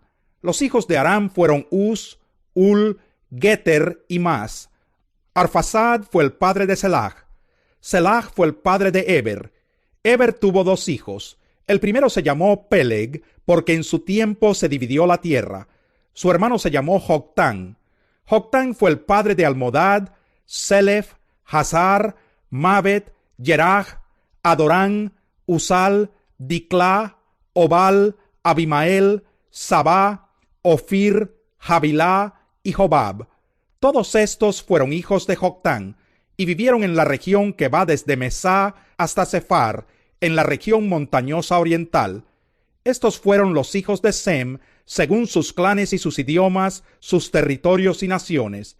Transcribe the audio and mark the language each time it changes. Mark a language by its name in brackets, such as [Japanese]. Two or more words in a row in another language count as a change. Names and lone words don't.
[Spanish] Los hijos de Aram fueron Uz, Ul, Geter y Mas. Arfaxad fue el padre de Selah. Selah fue el padre de Eber. Eber tuvo dos hijos. El primero se llamó Peleg, porque en su tiempo se dividió la tierra. Su hermano se llamó Joctán. Joctán fue el padre de Almodad, Selef, Hazar, Mabet, Yeraj, Adorán, Usal, Diclá, Obal, Abimael, Sabá, Ofir, Jabilá y Jobab. Todos estos fueron hijos de Joctán, y vivieron en la región que va desde Mesá hasta Sefar, en la región montañosa oriental. Estos fueron los hijos de Sem, según sus clanes y sus idiomas, sus territorios y naciones.